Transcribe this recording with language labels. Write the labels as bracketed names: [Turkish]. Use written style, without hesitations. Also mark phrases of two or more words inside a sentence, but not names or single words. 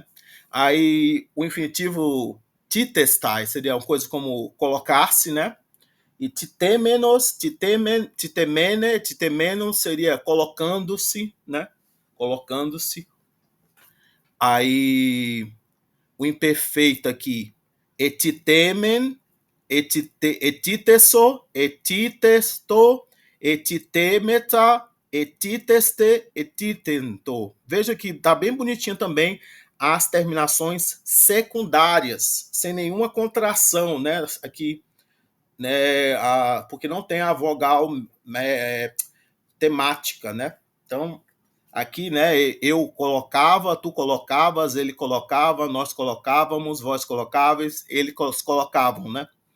[Portuguese] Aí o infinitivo titestai seria uma coisa como colocar-se, né? E [Greek] titemenos, titemene, titemenos [Portuguese] seria colocando-se, né? Colocando-se. Aí o imperfeito aqui, [Greek] etitemen, etiteso, etitesto, etitemeta, etiteste, etitento. [Portuguese] Veja que tá bem bonitinho também as terminações secundárias, sem nenhuma contração, né? Aqui, né? Porque não tem a vogal temática, né? Então, aqui, né? Eu colocava, tu colocavas, ele colocava, nós colocávamos, vós colocáveis, eles colocavam, né?